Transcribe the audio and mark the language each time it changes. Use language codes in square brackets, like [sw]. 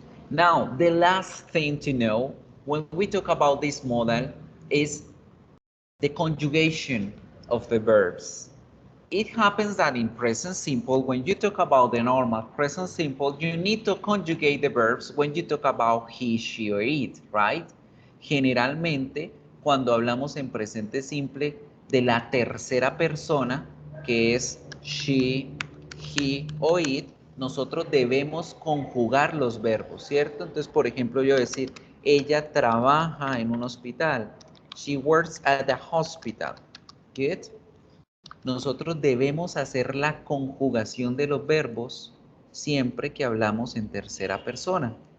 [en] Now, the last thing to know when we talk about this modal is the conjugation of the verbs. It happens that in present simple, when you talk about the normal present simple, you need to conjugate the verbs when you talk about he, she, or it, right? [es] Generalmente, cuando hablamos en presente simple de la tercera persona, que es she, he o it, nosotros debemos conjugar los verbos, ¿cierto? Entonces, por ejemplo, yo decir, ella trabaja en un hospital. [en] She works at the hospital. Good. [es] Nosotros debemos hacer la conjugación de los verbos siempre que hablamos en tercera persona.